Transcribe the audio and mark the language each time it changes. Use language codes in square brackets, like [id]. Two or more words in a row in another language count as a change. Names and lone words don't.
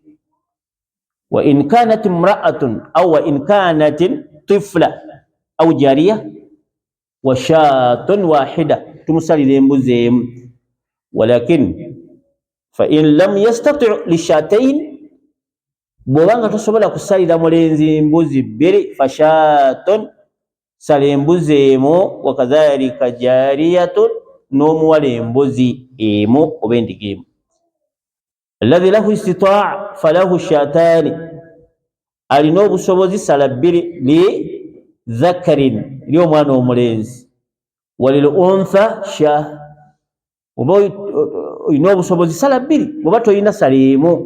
[ar] و إن كانت امرأة أو و إن كانت طفلة أو جارية و شاة واحدة, [lg] tumusalira embuzi emu. [ar] ولكن ف إن لم يستطع ل شاتين, [lg] bwobanga tosobola kusalira mulenzi mbuzi bbiri, [ar] ف شاة, [lg] sala embuzi emu, [ar] و كذلك جارية, [lg] n'omuwala embuzi emu oba endiga emu. [ar] الذي له استطاعة فله شاتان, [lg] alina obusobozi sala bbiri, [ar] ل ذكر, [lg] li omwana omulenzi, [ar] و للأنثى شاة, [lg] oba olina obusobozi sala bbiri, bwoba toyina sala emu.